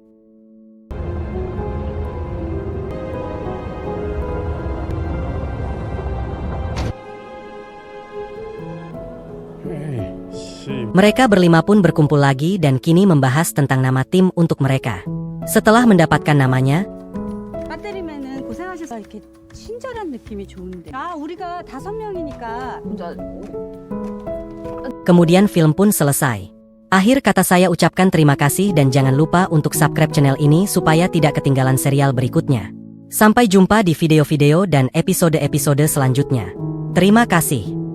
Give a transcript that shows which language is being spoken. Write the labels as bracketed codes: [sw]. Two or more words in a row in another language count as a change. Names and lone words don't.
[id] Mereka berlima pun berkumpul lagi dan kini membahas tentang nama tim untuk mereka. Setelah mendapatkan namanya, [ko] 배터리면은 고생하셔서 이렇게 친절한 느낌이 좋은데. 우리가 5명이니까. [id] kemudian film pun selesai. Akhir kata saya ucapkan terima kasih dan jangan lupa untuk subscribe channel ini supaya tidak ketinggalan serial berikutnya. Sampai jumpa di video-video dan episode-episode selanjutnya. Terima kasih.